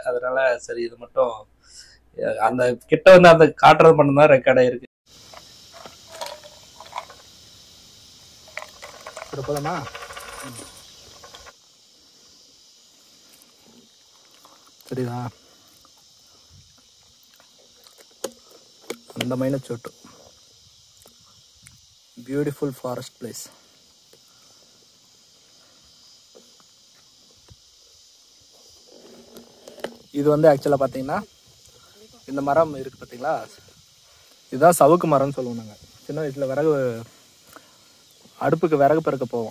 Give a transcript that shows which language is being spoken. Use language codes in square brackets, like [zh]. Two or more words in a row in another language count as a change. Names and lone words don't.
[ta] அதனால சரி இது மட்டும் அந்த கிட்ட வந்து அந்த காட்டுறது மட்டும் தான் ரெக்கார்ட் ஆகிருக்கு. போதுமா? சரிதா? [te] అందమైన చోటు, [en] beautiful forest place. [ta] இது வந்து ஆக்சுவலாக பார்த்தீங்கன்னா இந்த மரம் இருக்குது பார்த்தீங்களா, இதுதான் சவுக்கு மரம்னு சொல்லுவோம். நாங்கள் சின்ன வயசில் விறகு அடுப்புக்கு விறகு பெருக்க போவோம்.